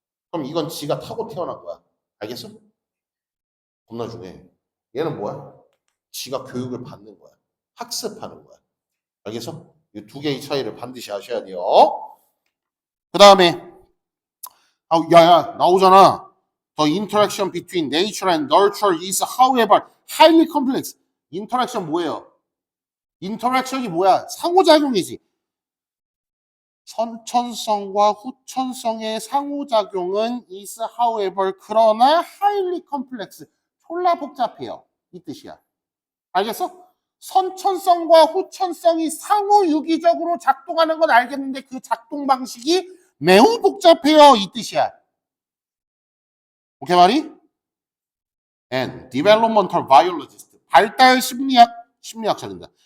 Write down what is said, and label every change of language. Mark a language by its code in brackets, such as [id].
[ko] 그럼 이건 지가 타고 태어난 거야. 알겠어? 겁나 중요해. 얘는 뭐야? 지가 교육을 받는 거야. 학습하는 거야. 알겠어? 이 두 개의 차이를 반드시 아셔야 돼요. 그 다음에 야야 나오잖아. [en] The interaction between nature and nurture is however highly complex. [ko] 인터랙션 뭐예요? 인터랙션이 뭐야? 상호작용이지. 선천성과 후천성의 상호작용은 [en] is however [ko] 그러나 [en] highly complex [ko] 졸라 복잡해요. 이 뜻이야. 알겠어? 선천성과 후천성이 상호유기적으로 작동하는 건 알겠는데 그 작동 방식이 매우 복잡해요. 이 뜻이야. 오케이 말이? [en] And developmental biologist [ko] 발달 심리학자입니다.